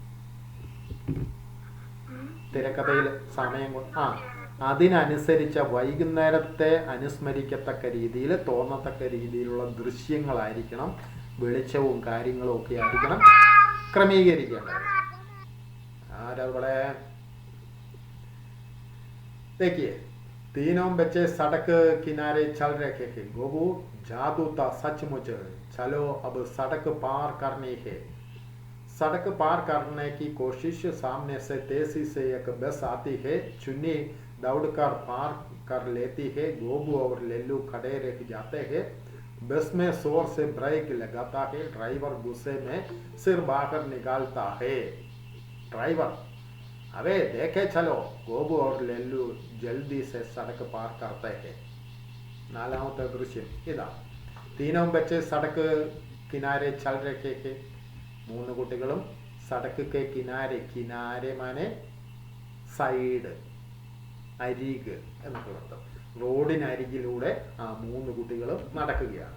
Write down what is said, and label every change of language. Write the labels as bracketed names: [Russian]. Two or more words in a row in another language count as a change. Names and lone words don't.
[Malayalam] തിരക്കഥയിൽ സമയം അതിനനുസരിച്ച വൈകുന്നേരത്തെ അനുസ്മരിക്കത്തക്ക രീതിയിൽ തോന്നത്തക്ക രീതിയിലുള്ള ദൃശ്യങ്ങളായിരിക്കണം, വെളിച്ചവും കാര്യങ്ങളും ഒക്കെ ആയിരിക്കണം ക്രമീകരിക്കേണ്ടത്. [Hindi] ആരവിടെ देखिए, तीनों बच्चे सड़क किनारे चल रहे हैं. गोबू, जादू था सचमुच. चलो अब सड़क पार करनी है. सड़क पार करने की कोशिश. सामने से तेजी से एक बस आती है. चुन्नी दौड़कर पार कर लेती है. गोबू और लल्लू खड़े रह जाते हैं. बस में जोर से ब्रेक लगाता है. ड्राइवर गुस्से में सिर बाहर निकालता है. ड्राइवर, अबे देखे चलो. गोबू और लल्लू जल्दी से सड़क पार करते हैं. [Malayalam] നാലാമത്തെ ദൃശ്യം ഇതാ. [Hindi] तीनों बच्चे सड़क किनारे चल रहे हैं. [Malayalam] 3 കുട്ടികളും [Hindi] सड़क के किनारे, किनारे माने [Malayalam] സൈഡ്, അരിക് എന്നൊക്കെ അർത്ഥം. റോഡിനരികിലൂടെ 3 കുട്ടികളും നടക്കുകയാണ്.